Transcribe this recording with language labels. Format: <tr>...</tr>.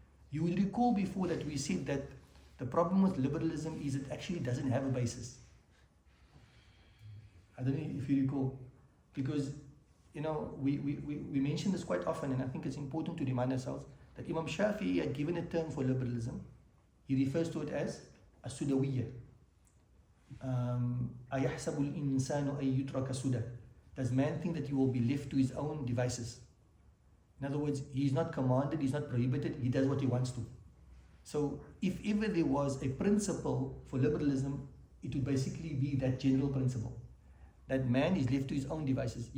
<en>You will recall before that we said that the problem with liberalism is it actually doesn't have a basis. I don't know if you recall, because we mention this quite often, and I think it's important to remind ourselves that Imam Shafi'i had given a term for liberalism. He refers to it as as-sudawiyya.</en> <ar>أَيَحْسَبُ الْإِنسَانُ أَن يُتْرَكَ سُدًى.</ar> <en>Does man think that he will be left to his own devices? In other words, he is not commanded, he is not prohibited, he does what he wants to. So if ever there was a principle for liberalism, it would basically be that general principle, that man is left to his own devices.</en>